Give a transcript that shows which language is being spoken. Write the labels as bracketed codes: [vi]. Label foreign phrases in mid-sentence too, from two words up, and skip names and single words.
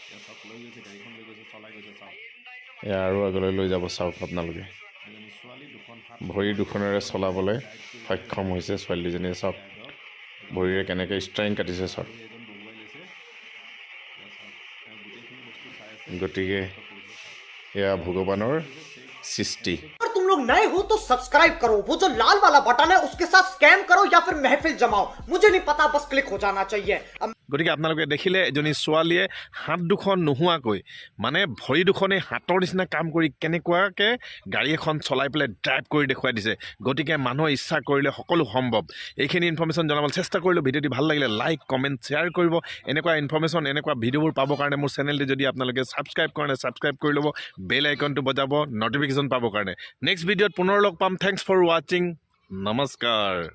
[as] এয়া আৰু আগলৈ লৈ যাব চাওক আপোনালোকে ভৰি দুখনেৰে চলাবলৈ সক্ষম হৈছে ছোৱালীজনীয়ে চাওক ভৰিৰে কেনেকৈ ষ্ট্ৰেং কাটিছে চাওক গতিকে এয়া ভগৱানৰ সৃষ্টি [hi] तुम लोग नए हो तो सब्सक्राइब करो वो जो लाल वाला बटन है उसके साथ स्कैम करो या फिर महफिल जमाओ मुझे नहीं पता बस क्लिक हो जाना चाहिए [as] গতিকে আপোনালোকে দেখিলে এজনী ছোৱালীয়ে হাত দুখন নোহোৱাকৈ মানে ভৰি দুখনে হাতৰ নিচিনা কাম কৰি কেনেকুৱাকৈ গাড়ী এখন চলাই পেলাই ড্ৰাইভ কৰি দেখুৱাই দিছে গতিকে মানুহৰ ইচ্ছা কৰিলে সকলো সম্ভৱ এইখিনি ইনফৰ্মেশ্যন জনাবলৈ চেষ্টা কৰিলোঁ ভিডিঅ'টি ভাল লাগিলে [en] like comment share [as] কৰিব এনেকুৱা ইনফৰ্মেশ্যন এনেকুৱা ভিডিঅ'বোৰ পাবৰ কাৰণে মোৰ চেনেলটি যদি আপোনালোকে ছাবস্ক্ৰাইব কৰে ছাবস্ক্ৰাইব কৰি ল'ব বেল আইকনটো বজাব নটিফিকেশ্যন পাবৰ কাৰণে নেক্সট ভিডিঅ'ত পুনৰ লগ পাম [en] thanks for watching [as] নমস্কাৰ